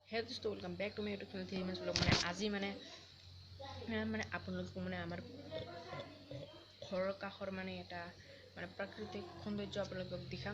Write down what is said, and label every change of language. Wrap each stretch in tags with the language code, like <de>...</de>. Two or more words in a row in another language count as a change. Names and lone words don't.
<en>Hey दोस्तों, welcome back to my YouTube channel Dhritiman ब्लॉग।</en> <as>মানে আজি মানে আপোনালোকক মানে আমাৰ ঘৰৰ কাষৰ মানে এটা মানে প্ৰাকৃতিক সৌন্দৰ্য আপোনালোকক দেখাম।</as>